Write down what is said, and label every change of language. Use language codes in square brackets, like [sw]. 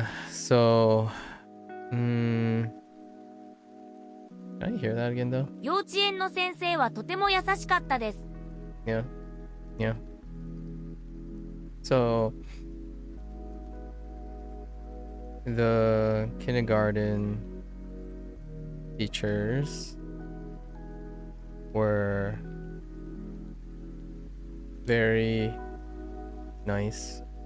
[en] So, can I hear that again though? [ja] 幼稚園の先生はとても優しかったです。 [en] Yeah. So, the kindergarten teachers were very nice.